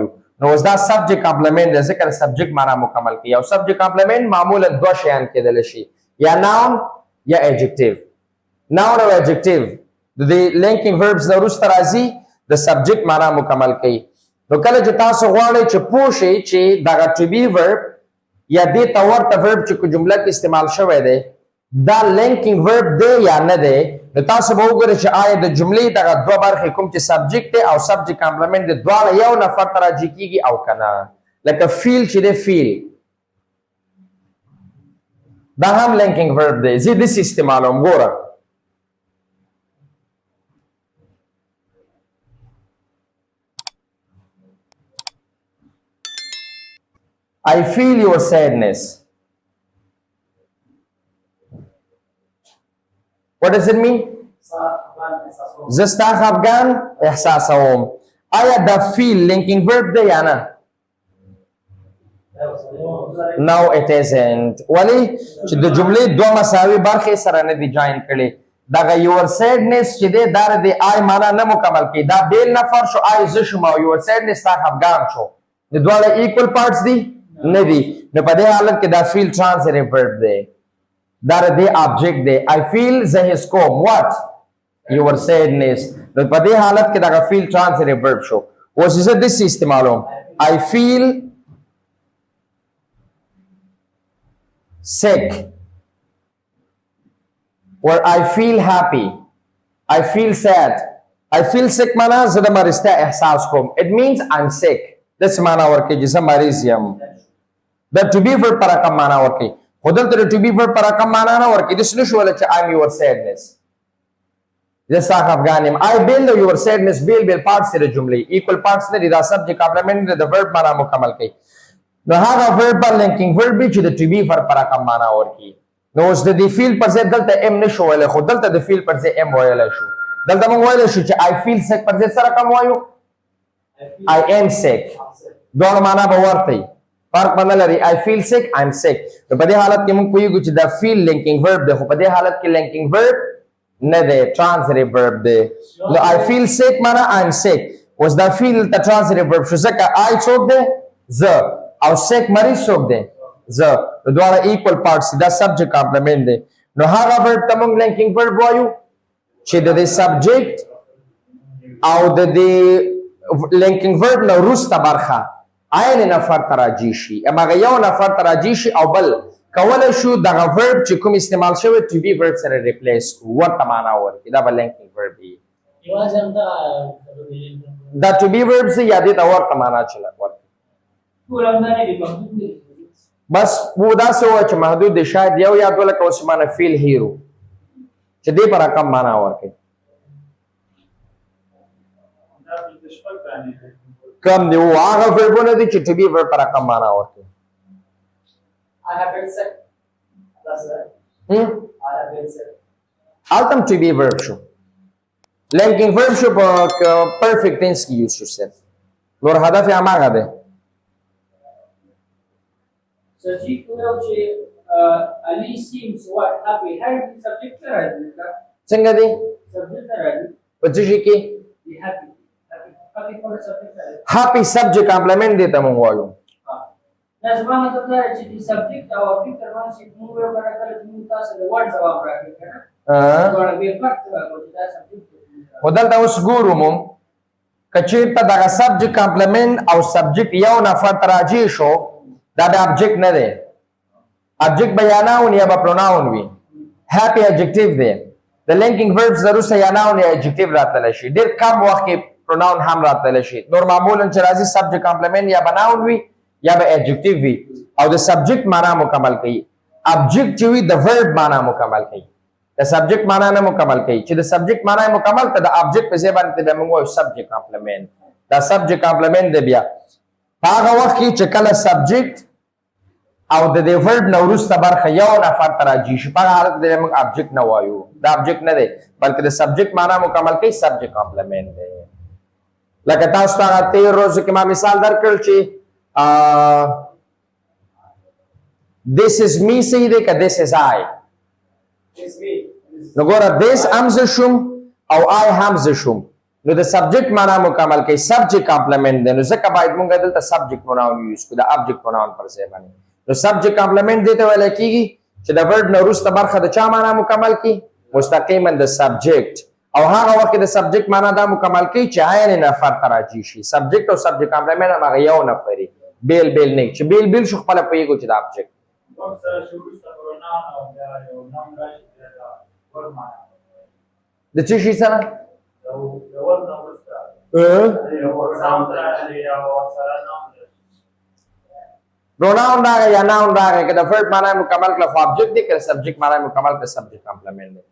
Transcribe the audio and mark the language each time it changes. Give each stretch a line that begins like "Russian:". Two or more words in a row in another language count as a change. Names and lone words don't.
Pashto: نو اوس دا
English: subject complement
Pashto: دی ځکه د سبجیکټ معنا مکمل کی. او
English: subject complement
Pashto: معمولا دوه شیان کېدلی شي، یا ناون یا ایجکټیو. ناون او ایجکټیو د دې
English: linking verbs
Pashto: نه وروسته راځي، د سبجیکټ معنا مکمل کوي. نو کله چې تاسو غواړئ چې پوه شئ چې دغه
English: to be verb
Pashto: یا دې ته ورته verb چې په جمله کې استعمال شوی دی دا
English: linking verb
Pashto: دی یا نه دی، نو تاسو به وګورئ چې آیا د جملې دغه دوه برخې کوم چې سبجیکټ دی او
English: subject complement
Pashto: دی دواړه یو نفر ته راجع کېږي او که نه. لکه فیل چې دی فیل دا هم
English: linking verb
Pashto: دی. زه داسې استعمالوم. ګوره
English: I feel your sadness. What does it mean?
Pashto: زستا خفګان احساسوم. آیا دا
English: feel linking verb
Pashto: دی یا نه؟
English: No it isn't.
Pashto: ولی چې د جملې دوه مساوي برخې سره نه دي جاین کړي. دغه
English: your sadness
Pashto: چې دی دا د I معنا نه مکمل کوي. دا بیل نفر شو I زه شوم او
English: your sadness
Pashto: تا خفګان شو. د دواړه
English: equal parts
Pashto: دي نه دي. نو په دې حالت کې دا
English: feel transitive verb
Pashto: دی. دا د object دی.
English: I feel
Pashto: زه حس کوم.
English: What? Your sadness.
Pashto: نو په دې حالت کې دا
English: feel transitive verb
Pashto: شو. اوس زه داسې استعمالوم.
English: I feel sick or I feel happy. I feel sad. I feel sick
Pashto: معنا زه د مرستیا احساس کوم.
English: It means I'm sick.
Pashto: داسې معنا ورکوي چې زه مریض یم. دا
English: to be verb
Pashto: پر رقم معنا ورکوي. خو دلته د
English: to be verb
Pashto: پر رقم معنا نه ورکوي. داسې نشو ویلی چې
English: I'm your sadness.
Pashto: زه ستا خفګان یم.
English: I build your sadness
Pashto: بیل parts دی د جملې.
English: equal parts
Pashto: نه دي. دا
English: subject complement
Pashto: دی د verb معنا مکمل کوي. نو هغه verb پر
English: linking verb
Pashto: وي چې د
English: to be verb
Pashto: پر رقم معنا ورکوي. نو اوس د دې feel پر ځای دلته m نشو ویلی خو دلته د feel پر ځای m ویلی شو. دلته موږ ویلی شو چې
English: I feel sick
Pashto: پر ځای څه رقم وایو؟
English: I am sick.
Pashto: دواړو معنا به ورته وي. فرق به نه لري.
English: I feel sick, I'm sick.
Pashto: نو په دې حالت کې موږ پوهېږو چې دا
English: feel linking verb
Pashto: دی خو په دې حالت کې
English: linking verb
Pashto: نه دی.
English: transitive verb
Pashto: دی. نو
English: I feel sick معنا I'm sick.
Pashto: اوس دا feel ته
English: transitive verb
Pashto: شو ځکه I څوک دی؟ زه. او sick مریض څوک دی؟ زه. نو دواړه
English: equal parts
Pashto: دا
English: subject complement
Pashto: دی. نو هغه verb ته موږ
English: linking verb
Pashto: وایو چې د دې subject او د دې
English: linking verb
Pashto: نه وروسته برخه عین نفر ته راجع شي. هماغه یو نفر ته راجع شي او بل کولی شو دغه verb چې کوم استعمال شوی
English: to be verb
Pashto: سره replace کړو. ورته معنا ورکړي. دا به
English: linking verb
Pashto: وي. دا
English: to be verb
Pashto: سه یا دې ته ورته معنا ورکړي. بس و داسې ووایه چې محدود دی. شاید یو یاد ولکه اوس معنی
English: feel hero
Pashto: چې دې په رقم معنا ورکړي. کم دی و هغه verبونه دي چې
English: to be verb
Pashto: پر رقم معنا ورکوي.
English: I have been sick. That's it. I have been sick.
Pashto: هلته
English: to be verb
Pashto: شو.
English: linking verb
Pashto: شو په
English: perfect tense
Pashto: کې use شو صرف. نور هدف یې هماغه دی.
English: So she could say Ali seems what happy. Happy subject
Pashto: نه راځي. څنګه دی؟ Subject نه راځي. په څه شي کې؟
English: Happy. Happy for subject
Pashto: نه راځي.
English: happy subject complement
Pashto: دی ته موږ وایو. لازم مطلب دا چې د subject او object ترمنځ موږ یو کار کړل چې موږ تاسو د word جواب راکړي کنه. دا به فرق راغلی دا subject. خو دلته اوس ګورو موږ که چېرته دغه
English: subject complement
Pashto: او subject یو نفر ته راجع شو دا د object نه دی. object به یا noun یا به pronoun وي.
English: happy adjective
Pashto: دی. د
English: linking verbs
Pashto: وروسته یا noun یا adjective راتلی شي. ډېر کم وخت کې pronoun هم راتلی شي. نور معمولا چې راځي
English: subject complement
Pashto: یا به noun وي یا به adjective وي او د subject معنا مکمل کوي. object چې وي د verb معنا مکمل کوي. د subject معنا نه مکمل کوي. چې د subject معنا مکمل ته د object په ځای باندې بیا موږ وایو
English: subject complement.
Pashto: دا
English: subject complement
Pashto: دی بیا. په هغه وخت کې چې کله subject او د دې verb نه وروسته برخه یو نفر ته راجع شي په هغه حالت کې موږ object نه وایو. دا object نه دی بلکې د subject معنا مکمل کوي.
English: subject complement دی.
Pashto: لکه تاسو ته تیر روز کې ما مثال درکړ چې
English: this is me
Pashto: صحیح دی که
English: this is I.
Pashto: نو ګوره this هم زه شوم او I هم زه شوم. نو د subject معنا مکمل کوي.
English: subject complement دی.
Pashto: نو ځکه باید موږ دلته
English: subject pronoun use
Pashto: کړو د
English: object pronoun
Pashto: پر ځای باندې. نو
English: subject complement
Pashto: دی ته ویل کېږي چې د verb نه وروسته برخه د چا معنا مکمل کړي؟ مستقیما د subject. او هغه وخت د subject معنا دا مکمل کوي چې عین نفر ته راجع شي. subject او
English: subject complement
Pashto: هماغه یو نفر وي. بیل بیل نه چې بیل بیل شو خپله پوهېږو چې د object. د څه شي سره؟ pronoun راغی یا noun راغی که د verb معنا مکمل کړه خو object دی که د subject معنا مکمل کړه
English: subject complement
Pashto: دی.